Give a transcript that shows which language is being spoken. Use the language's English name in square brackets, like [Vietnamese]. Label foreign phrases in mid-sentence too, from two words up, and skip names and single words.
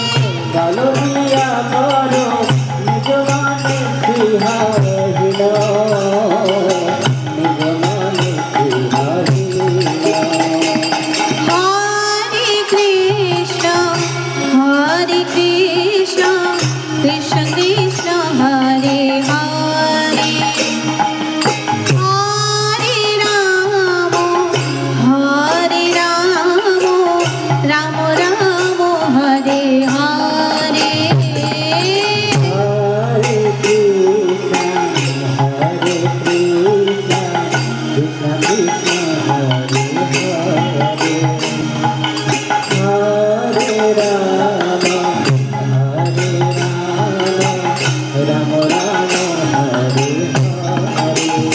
[Bangla] বল দিয়া করো, নিজ মানে স্পৃহাহীন, নিজ মানে স্পৃহাহীন। [Sanskrit] হরে কৃষ্ণ কৃষ্ণ কৃষ্ণ হরে হরে, হরে রাম রাম রাম হরে হরে। Hare Krishna, Hare Krishna, Krishna Krishna, Hare Hare, Hare Rama, Hare Rama, Rama Rama, Hare Hare.